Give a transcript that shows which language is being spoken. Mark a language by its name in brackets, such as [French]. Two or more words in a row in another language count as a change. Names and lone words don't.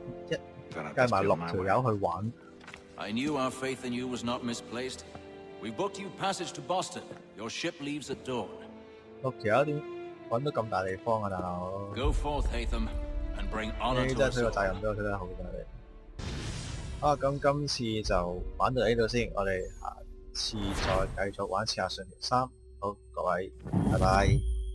[English] I knew our faith in you was not misplaced. We booked you passage to Boston. Your ship leaves at dawn. Go forth, Hatham, and bring honor to us all. [Cantonese] 啊，咁今次就玩到呢度先，我哋下次再繼續玩刺客信條3。好，各位，拜拜。